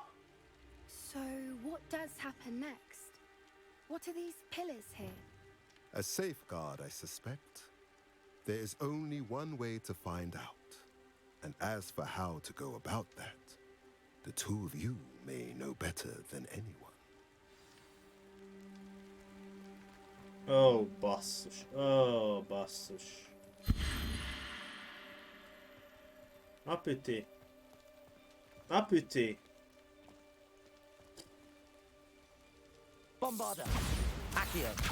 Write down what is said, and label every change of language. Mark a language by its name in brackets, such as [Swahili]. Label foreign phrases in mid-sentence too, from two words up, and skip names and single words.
[English] So, what does happen next? What are these pillars here? A safeguard, I suspect. There is only one way to find out. And as for how to go about that, the two of you may know better than anyone. [Hungarian] Oh, basszus. Oh, basszus. Na Püti. Na Püti. Bombarda. Accio.